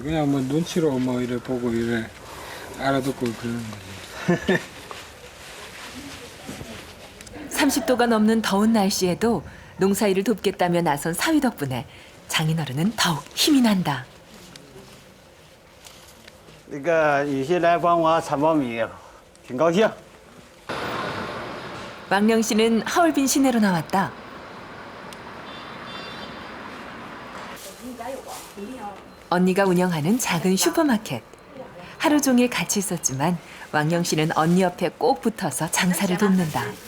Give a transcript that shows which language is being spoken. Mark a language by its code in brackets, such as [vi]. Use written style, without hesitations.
[ko] 그냥 뭐 눈치로 뭐 이래 보고 이래 알아듣고 그런 거지. 30도가 넘는 더운 날씨에도 농사일을 돕겠다며 나선 사위 덕분에 장인어른은 더욱 힘이 난다. [zh] 那个有些来帮我铲苞米，挺高兴。 [ko] 왕영 씨는 하얼빈 시내로 나왔다. 언니가 운영하는 작은 슈퍼마켓. 하루 종일 같이 있었지만 왕영 씨는 언니 옆에 꼭 붙어서 장사를 돕는다.